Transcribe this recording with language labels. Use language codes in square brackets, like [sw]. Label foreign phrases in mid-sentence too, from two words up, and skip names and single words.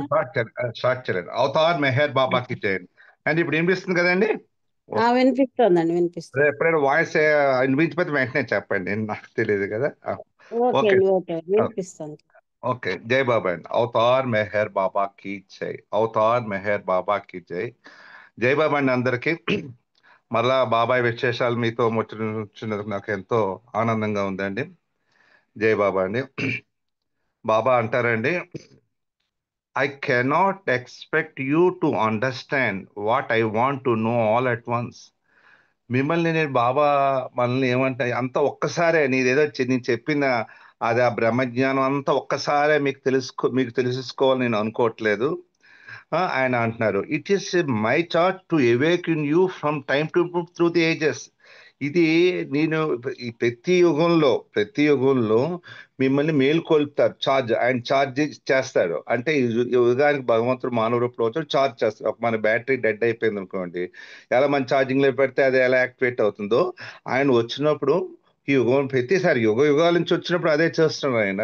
[te] స్టార్ట్ చేయలేదు. అవతార్ మెహర్ బాబాకి జై అండి. ఇప్పుడు వినిపిస్తుంది కదండి? వినిపిస్తోందండి, వినిపిస్తుంది. ఎప్పుడైనా వాయిస్ వినిపించిపోతే వెంటనే చెప్పండి, నాకు తెలియదు కదా. ఓకే ఓకే అండి, ఓకే వినిపిస్తుంది. ఓకే. జై బాబా అండి. అవతార్ మెహర్ బాబాకి జై. అవతార్ మెహర్ బాబాకి జై. జై బాబా అండి అందరికి. మరలా బాబాయ్ విశేషాలు మీతో ముచ్చటించినందుకు నాకు ఎంతో ఆనందంగా ఉందండి. జై బాబా అండి. బాబా అంటారండి, [en] I cannot expect you to understand what I want to know all at once. [te] మిమ్మల్ని నేను బాబా మనల్ని ఏమంటా అంతా ఒక్కసారే నీదేదో నేను చెప్పిన అది ఆ బ్రహ్మజ్ఞానం అంతా ఒక్కసారే మీకు తెలుసుకోవాలని నేను అనుకోవట్లేదు. ఆయన అంటున్నారు, [en] It is my chart to awake in you from time to through the ages. [te] ఇది నేను ఈ ప్రతి యుగంలో మిమ్మల్ని మేల్కొల్పుతారు. ఆయన ఛార్జ్ చేస్తాడు. అంటే ఈ యుగానికి భగవంతుడు మానవ రూపంలో వచ్చి ఛార్జ్ చేస్తాడు. మన [en] battery dead [te] అయిపోయింది అనుకోండి, ఎలా మన ఛార్జింగ్ లో పెడితే అది ఎలా యాక్టివేట్ అవుతుందో, ఆయన వచ్చినప్పుడు ఈ యుగం ప్రతిసారి యుగాల నుంచి వచ్చినప్పుడు అదే చేస్తున్నాడు ఆయన.